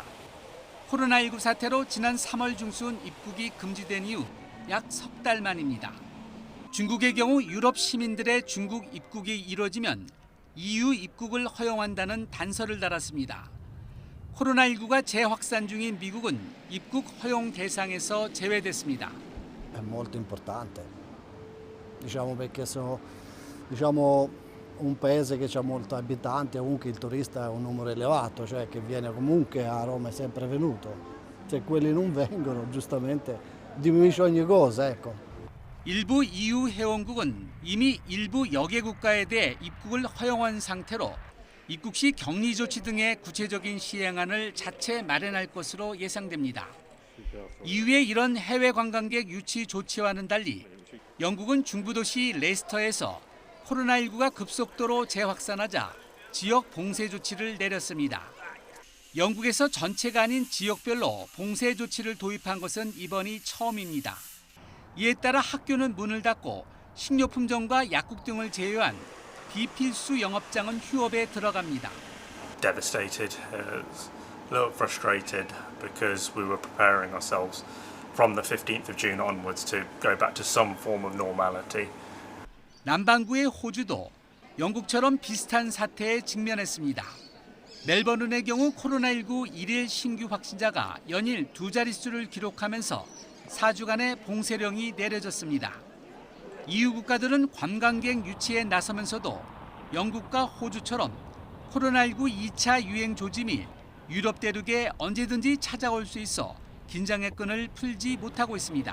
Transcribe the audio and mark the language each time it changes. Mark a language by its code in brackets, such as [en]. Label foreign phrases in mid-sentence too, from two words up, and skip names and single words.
[ko] 코로나19 사태로 지난 3월 중순 입국이 금지된 이후 약 석 달 만입니다. 중국의 경우 유럽 시민들의 중국 입국이 이뤄지면 EU 입국을 허용한다는 단서를 달았습니다. 코로나19가 재확산 중인 미국은 입국 허용 대상에서 제외됐습니다. [it] È molto importante, diciamo perché sono un paese che ha molti abitanti, comunque il turista è un numero elevato, cioè che viene comunque a Roma, è sempre venuto. Se quelli non vengono, giustamente diminuisce ogni cosa, ecco. [ko] 일부 EU 회원국은 이미 일부 여개 국가에 대해 입국을 허용한 상태로 입국 시 격리 조치 등의 구체적인 시행안을 자체 마련할 것으로 예상됩니다. EU의 이런 해외 관광객 유치 조치와는 달리 영국은 중부도시 레스터에서 코로나19가 급속도로 재확산하자 지역 봉쇄 조치를 내렸습니다. 영국에서 전체가 아닌 지역별로 봉쇄 조치를 도입한 것은 이번이 처음입니다. 이에 따라 학교는 문을 닫고 식료품점과 약국 등을 제외한 비필수 영업장은 휴업에 들어갑니다. [en] Devastated, a little frustrated because we were preparing ourselves from the 15th of June onwards to go back to some form of normality. [ko] 남반구의 호주도 영국처럼 비슷한 사태에 직면했습니다. 멜버른의 경우 코로나19 일일 신규 확진자가 연일 두 자릿수를 기록하면서 4주간의 봉쇄령이 내려졌습니다. EU 국가들은 관광객 유치에 나서면서도 영국과 호주처럼 코로나19 2차 유행 조짐이 유럽 대륙에 언제든지 찾아올 수 있어 긴장의 끈을 풀지 못하고 있습니다.